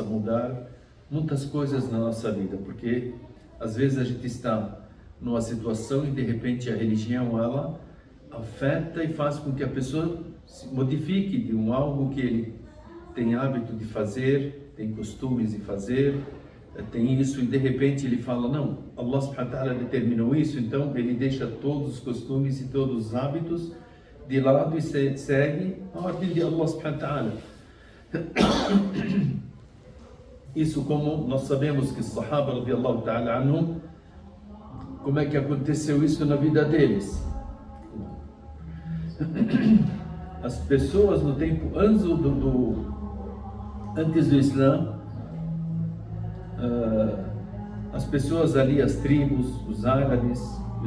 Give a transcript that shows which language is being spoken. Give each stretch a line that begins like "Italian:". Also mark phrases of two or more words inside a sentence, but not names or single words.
Portuguese: mudar muitas coisas na nossa vida, porque às vezes a gente está numa situação e de repente a religião ela afeta e faz com que a pessoa se modifique de algo que ele tem hábito de fazer, tem costumes de fazer, tem isso, e de repente ele fala, não, Allah
Arabic: سبحانه وتعالى
Portuguese: determinou isso, então ele deixa todos os costumes e todos os hábitos de lado e segue a ordem de Allah
Arabic: سبحانه وتعالى.
Portuguese: Isso, como nós sabemos que os Sahaba
Arabic: رضي الله تعالى عنهم,
Portuguese: como é que aconteceu isso na vida deles. As pessoas no tempo antes do Islã, as pessoas ali, as tribos, os árabes e